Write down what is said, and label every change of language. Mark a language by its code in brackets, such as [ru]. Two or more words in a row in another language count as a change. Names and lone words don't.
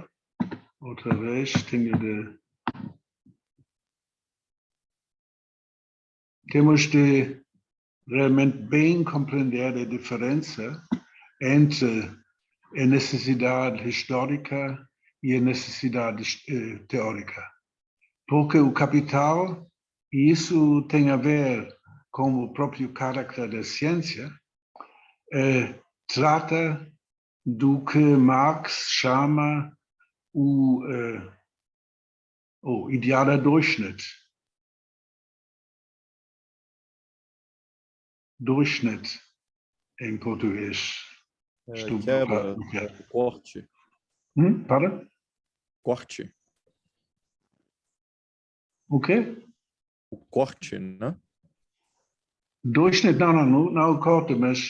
[pt] Outra vez, temos de realmente bem compreender a diferença entre a necessidade histórica e a necessidade teórica. Porque o capital, e isso tem a ver com o próprio caráter da ciência, trata do que Marx chama o [de] idealer Durchschnitt. [pt] Durchschnitt em português. Quebra, corte. Para? Corte. O quê? O corte, né? Durchschnitt, não o corte, mas